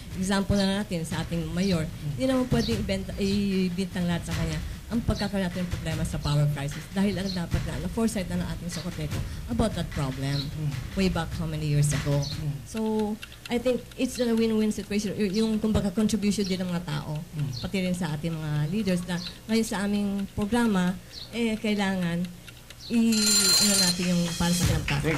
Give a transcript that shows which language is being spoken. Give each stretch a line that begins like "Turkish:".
Filipino: Example na natin sa ating mayor, hindi naman pwedeng ibintang lahat sa kanya ang pagkakaroon natin ng problema sa power crisis dahil ang dapat na foresight na ng ating Socoteco
English: about that problem way back how many years ago. So, I think it's a win-win situation.
Filipino: Yung kumbaga contribution din ng mga tao, pati rin sa ating mga leaders na ngayon sa aming programa, kailangan natin yung para sa kanilang.